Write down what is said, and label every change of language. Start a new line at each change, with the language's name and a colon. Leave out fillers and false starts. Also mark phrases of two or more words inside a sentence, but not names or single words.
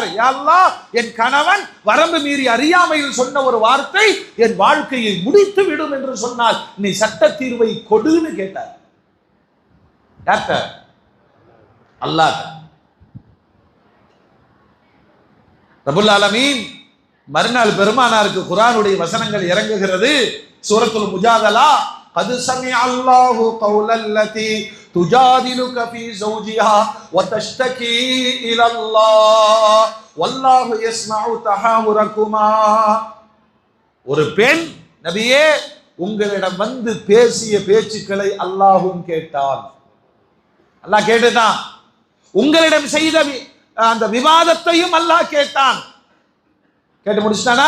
Tamil: யா அல்லாஹ், என் கணவன் வரம்பு மீறி அறியாமையில் சொன்ன ஒரு வார்த்தை என் வாழ்க்கையை முடித்து விடும் என்று சொன்னால் நீ சட்ட தீர்வை கொடுன்னு கேட்டார். யார்கிட்ட? அல்லாஹ்.
Arabic: رب العالمين
Tamil: மறுநாள் பெருமானாருக்கு குர்ஆனுடைய வசனங்கள் இறங்குகிறது.
Arabic: سورة المجادلة, قد سمع الله قول التي تجادلك في زوجها وتشتكي الى الله والله يسمع تحاوركما.
Tamil: ஒரு பெண், நபியே, உங்களிடம் வந்து பேசிய பேச்சுக்களை அல்லாஹ்வும் கேட்டான். அல்லாஹ் கேட்டுதான். உங்களிடம் செய்த அந்த விவாதத்தையும் அல்லாஹ் கேட்டான். கேட்டு முடிச்சிட்டானா?